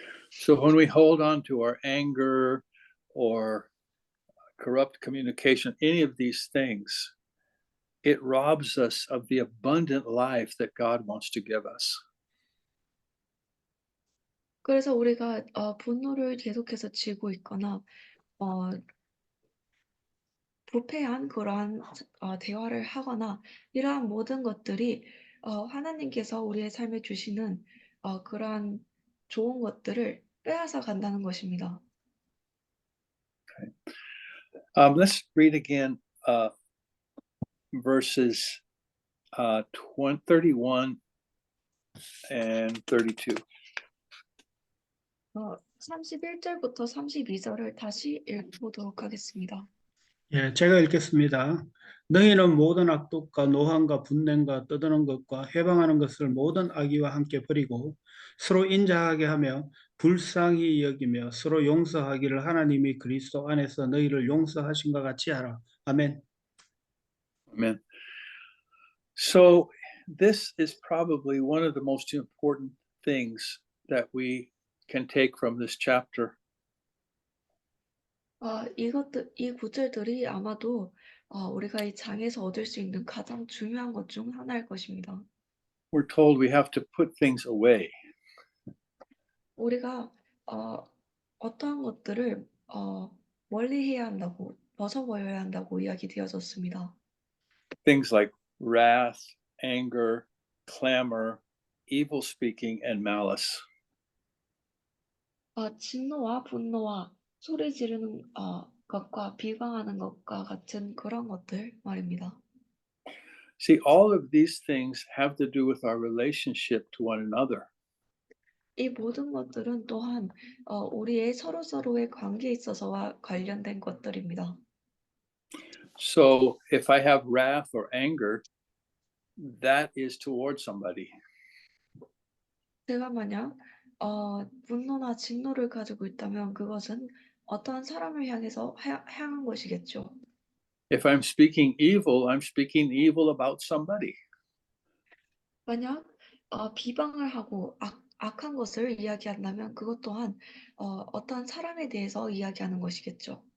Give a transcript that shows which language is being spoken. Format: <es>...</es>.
<en>So when we hold on to our anger or corrupt communication, any of these things, it robs us of the abundant life that God wants to give us.</en> <ko>그래서 우리가 분노를 계속해서 쥐고 있거나 부패한 그러한 대화를 하거나 이러한 모든 것들이 하나님께서 우리의 삶에 주시는 그러한 좋은 것들을 빼앗아 간다는 것입니다.</ko> <en>Let's read again verses 31 and 32.</en> <ko>31절부터 32절을 다시 읽어보도록 하겠습니다. 예, 제가 읽겠습니다. 너희는 모든 악독과 노함과 분냄과 떠드는 것과 해방하는 것을 모든 악의와 함께 버리고 서로 인자하게 하며 불쌍히 여기며 서로 용서하기를 하나님이 그리스도 안에서 너희를 용서하신과 같이 하라. 아멘.</ko> <en>Amen. So this is probably one of the most important things that we can take from this chapter.</en> <ko>이 구절들이 아마도 우리가 이 장에서 얻을 수 있는 가장 중요한 것 중 하나일 것입니다.</ko> <en>We're told we have to put things away.</en> <ko>우리가 어떠한 것들을 멀리 해야 한다고, 벗어버려야 한다고 이야기되어졌습니다.</ko> <en>Things like wrath, anger, clamor, evil speaking, and malice.</en> <ko>진노와 분노와 소리 지르는 것과 비방하는 것과 같은 그런 것들 말입니다.</ko> <en>See, all of these things have to do with our relationship to one another.</en> <ko>이 모든 것들은 또한 우리의 서로의 관계에 있어서와 관련된 것들입니다.</ko> <en>So if I have wrath or anger, that is towards somebody.</en> <ko>제가 만약 분노나 진노를 가지고 있다면 그것은 어떠한 사람을 향해서 향한 것이겠죠.</ko> <en>If I'm speaking evil, I'm speaking evil about somebody.</en> <ko>만약 비방을 하고 악한 것을 이야기한다면 그것 또한 어떠한 사람에 대해서 이야기하는 것이겠죠.</ko>